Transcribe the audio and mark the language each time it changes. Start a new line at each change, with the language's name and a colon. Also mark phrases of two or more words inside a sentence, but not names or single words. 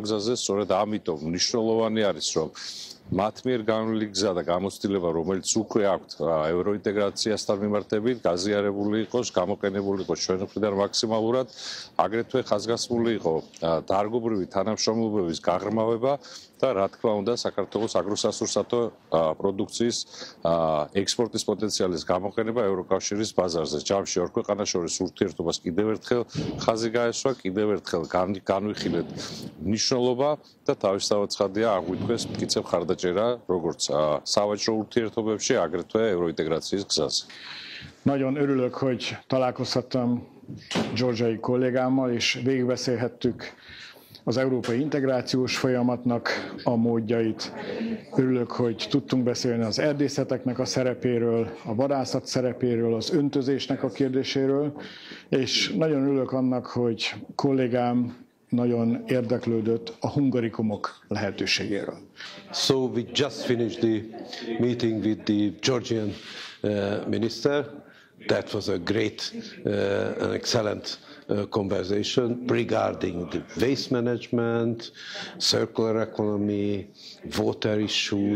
Georgian: გზაზე, სწორედ ამიტომ მნიშვნელოვანი არის, რომ მათ მიერ განვლილი გზა და გამოცდილება, რომელიც უკვე აქვთ ევროინტეგრაციასთან მიმართებით, გაზიარებული იყოს, გამოყენებული იყოს ჩვენ მხრიდან მაქსიმალურად, აგრეთვე ხაზგასმული იყო დარგობრივი თანამშრომლობების გაღრმავება და რა თქმა უნდა საქართველოს აგროსასურსათო პროდუქციის ექსპორტის პოტენციალის გამოყენება ევროკავშირის ბაზარზე. ჯამში ორ ქვეყანას შორის ურთიერთობას კიდევ ერთხელ ხაზი გაესვა, კიდევ ერთხელ განვიხილეთ მნიშვნელობა და თავისთავად ცხადია აღვიქვეს მტკიცე მხარდაჭერა როგორც სავაჭრო ურთიერთობებში, აგრეთვე ევროინტეგრაციის გზაზე.
Hungarian: Nagyon örülök, hogy találkozhattam georgiai kollégámmal, és végigbeszélhettük az európai integrációs folyamatnak a módjait. Örülök, hogy tudtunk beszélni az erdészeteknek a szerepéről, a vadászat szerepéről, az öntözésnek a kérdéséről, és nagyon örülök annak, hogy kollégám nagyon érdeklődött a hungarikumok lehetőségéről.
English: So we just finished the meeting with the Georgian minister. That was a great and excellent conversation regarding the waste management, circular economy, water issues.